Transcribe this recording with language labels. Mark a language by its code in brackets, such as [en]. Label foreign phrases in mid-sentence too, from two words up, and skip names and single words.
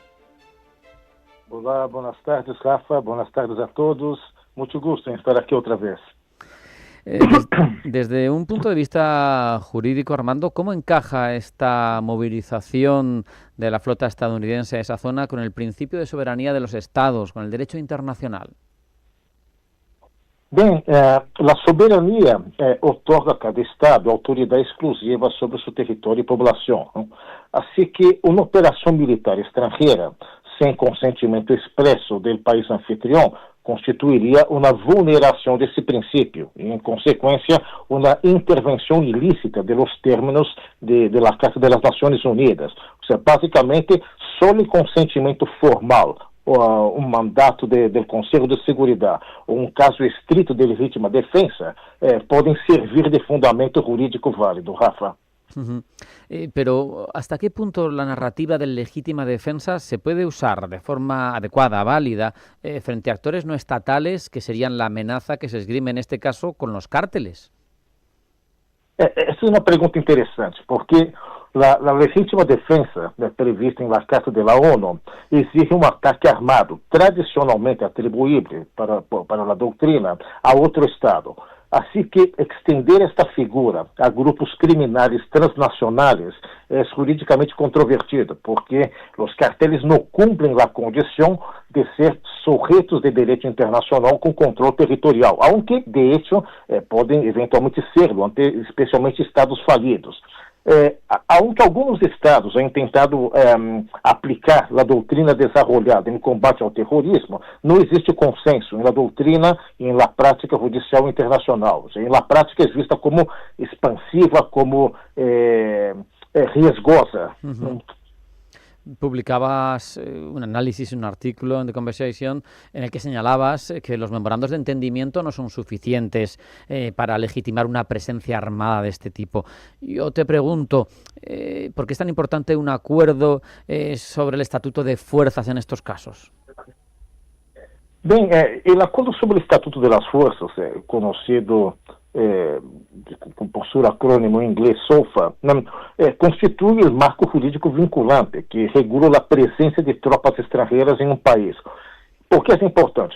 [es] Hola, buenas tardes, Rafa, buenas tardes a todos. Mucho gusto en estar aquí otra vez. Desde un punto de vista jurídico, Armando, ¿cómo encaja esta movilización de la flota estadounidense a esa zona con el principio de soberanía de los estados, con el derecho internacional? [pt] Bem, a soberania otorga a cada estado autoridade exclusiva sobre seu território e população. Assim que uma operação militar estrangeira, sem consentimento expresso do país anfitrião, constituiria uma vulneração desse princípio e, em consequência, uma intervenção ilícita dos términos da Carta das Nações Unidas. Ou seja, basicamente, só o consentimento formal, um mandato do Conselho de Seguridade ou caso estrito de legítima defesa podem servir de fundamento jurídico válido, Rafa. [es] Pero ¿hasta qué punto la narrativa de legítima defensa se puede usar de forma adecuada, válida, frente a actores no estatales que serían la amenaza que se esgrime en este caso con los cárteles? [pt] Essa é uma pergunta interessante, porque a legítima defesa prevista em [es] la Carta de la ONU [pt] exige um ataque armado, tradicionalmente atribuível para a doutrina a outro Estado. Assim que extender esta figura a grupos criminais transnacionais é juridicamente controvertido, porque os carteles não cumprem a condição de ser sujeitos de direito internacional com controle territorial, [es] aunque, de hecho, [pt] podem eventualmente serlo, especialmente estados falidos. Aunque alguns estados tenham tentado aplicar a doutrina desenvolvida em combate ao terrorismo, não existe consenso na doutrina e na prática judicial internacional. Ou seja, na prática é vista como expansiva, como riesgosa. [es] Publicabas un análisis, un artículo en The Conversation en el que señalabas que los memorandos de entendimiento no son suficientes para legitimar una presencia armada de este tipo. Yo te pregunto, ¿por qué es tan importante un acuerdo sobre el estatuto de fuerzas en estos casos? [pt] Bem, o acordo sobre o Estatuto das Forças, conhecido por seu acrônimo em inglês SOFA, constitui o marco jurídico vinculante que regula a presença de tropas estrangeiras em um país. Por que é importante?